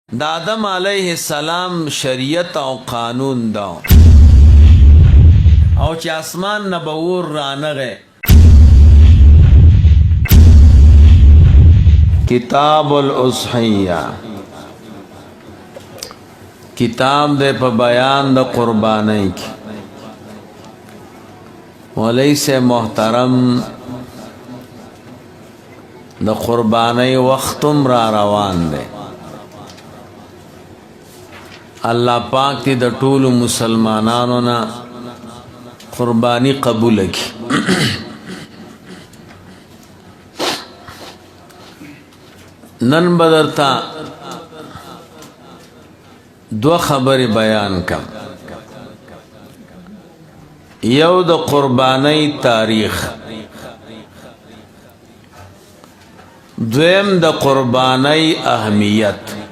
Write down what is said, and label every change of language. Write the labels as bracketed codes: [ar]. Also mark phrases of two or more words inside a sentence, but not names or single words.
[ps] د آدم علیه السلام شریعت او قانون دا او چې اسمان نه به اور رانغی کتاب الاضحیه کتاب دے په بیان د قربانی کی مولوی سے محترم د قربانی وختم را روان دے اللہ پاک تی د ټول مسلمانانو نا قربانی قبول کی نن بدرتا دو خبر بیان کم یو د قربانی تاریخ دویم د قربانی اهمیت